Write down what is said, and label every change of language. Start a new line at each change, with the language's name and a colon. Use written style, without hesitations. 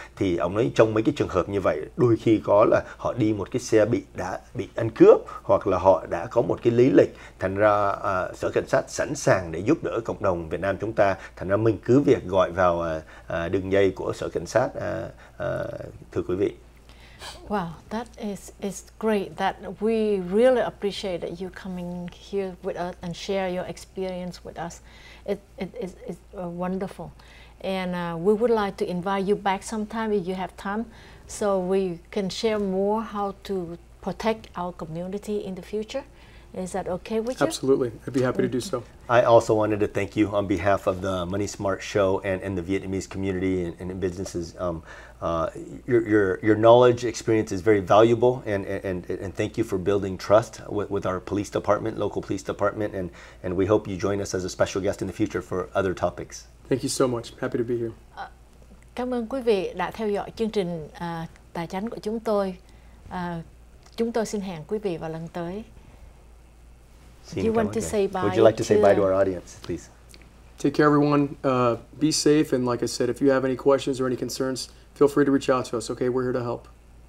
Vietnamese: Thì ông nói trong mấy cái trường hợp như vậy, đôi khi có là họ đi một cái xe đã bị ăn cướp, hoặc là họ đã có một cái lý lịch, thành ra sở cảnh sát sẵn sàng để giúp đỡ cộng đồng Việt Nam chúng ta. Thành ra mình cứ việc gọi vào đường dây của sở cảnh sát, thưa quý vị.
English: Wow, that is great. That we really appreciate that you coming here with us and share your experience with us. It's wonderful, and we would like to invite you back sometime if you have time, so we can share more how to protect our community in the future. Is that okay with you? Absolutely, I'd be happy to do so. I also wanted to thank you on behalf of the Money Smart Show and the Vietnamese community and businesses. Your knowledge, experience is very valuable, and thank you for building trust with our police department, local police department, and we hope you join us as a special guest in the future for other topics. Thank you so much. Happy to be here.
Vietnamese: Cảm ơn quý vị đã theo dõi chương trình Tài Chánh của chúng tôi. Chúng tôi xin hẹn quý vị vào lần tới.
English: You want to say bye? Would you like to say bye to our audience, please? Take care, everyone. Be safe, and like I said, if you have any questions or any concerns, feel free to reach out to us. Okay, we're here to help.